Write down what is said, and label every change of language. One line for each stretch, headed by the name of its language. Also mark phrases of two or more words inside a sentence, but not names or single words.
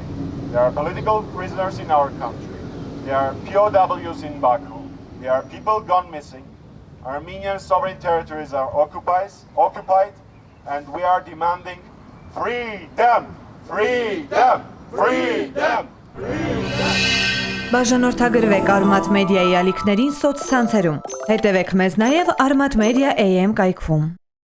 English: There are political prisoners in our country. There are POWs in Baku. There are people gone missing. Armenian sovereign territories are occupied, and we are demanding freedom, freedom, freedom, freedom.
Armenian: Բաժանորդագրվեք Արմատ մեդիայի ալիքներին սոցցանցերում։ Հետևեք մեզ նաև Արմատ Media AM կայքում։